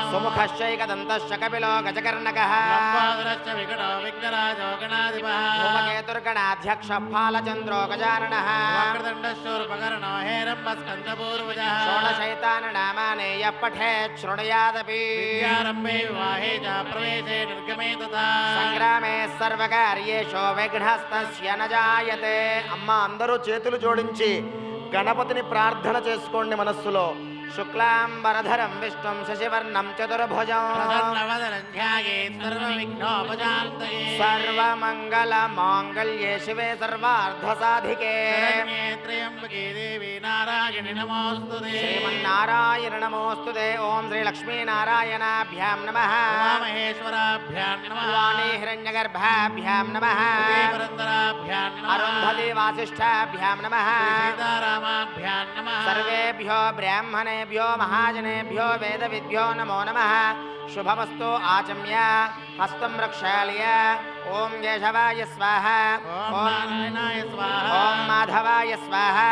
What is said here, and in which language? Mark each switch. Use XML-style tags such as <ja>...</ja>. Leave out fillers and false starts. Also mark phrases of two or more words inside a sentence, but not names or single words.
<sa>सुमुखश्चैकदन्तश्च कपिलो गजकर्णकः लम्बोदरश्च विकटो विघ्नराजो गणाधिपः धूमकेतुर्गणाध्यक्षः फालचन्द्रो गजाननः वक्रतुण्डश्चूर्पकर्णो हेरम्बस्कन्दपूर्वजः। षोडशैताननामानि यः पठेत् शृणुयादपि विद्यारम्भे विवाहे च प्रवेशे निर्गमे तथा संग्रामे सर्वकार्येषु विघ्नस्तस्य न जायते।</sa> <te>అమ్మ అందరూ చేతులు జోడించి గణపతిని ప్రార్థన చేసుకోండి మనస్సులో.</te> <sa>శుక్లాంబరధరం విష్ణుం శశివర్ణం చతుర్భుజం సర్వమంగళ మాంగళ్యే శివే సర్వార్థసాధికే త్రయంబకే దేవి నారాయణి నమోస్తుతే శ్రీమన్నారాయణ నమోస్తుతే. ఓం శ్రీ లక్ష్మీనారాయణాభ్యాం నమః మహేశ్వరాభ్యాం वाणी हिरण्यगर्भाभ्यां नमः अरुन्धति वासिष्ठाभ्यां नमः सर्वेभ्यो ब्राह्मणेभ्यो महाजनेभ्यो वेदविद्भ्यो नमो नमः शुभमस्तु आचम्य हस्तं प्रक्षाल्य ओम केशवाय स्वाहा ओम माधवाय स्वाहा</sa>